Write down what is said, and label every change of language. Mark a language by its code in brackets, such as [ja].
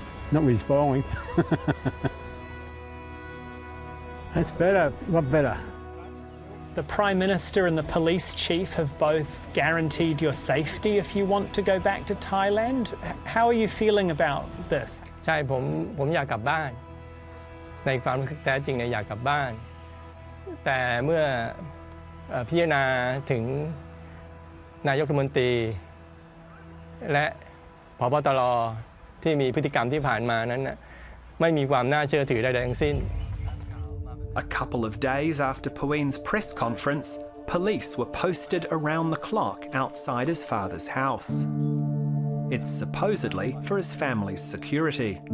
[en] Not with his bowling. That's better, a lot better. The Prime Minister and the Police Chief have both guaranteed your safety if you want to go back to Thailand. How are you feeling about this? [th] ใช่ผมอยากกลับบ้านในความรู้สึกแท้จริงเนี่ยอยากกลับบ้านแต่เมื่อพิจารณาถึง นายกรัฐมนตรีและผบ.ตร. ที่มีพฤติกรรมที่ผ่านมานั้นไม่มีความน่าเชื่อถือใดๆทั้งสิ้น [en] A couple of days after Paween's press conference, police were posted around the clock outside his father's house. It's supposedly for his family's security.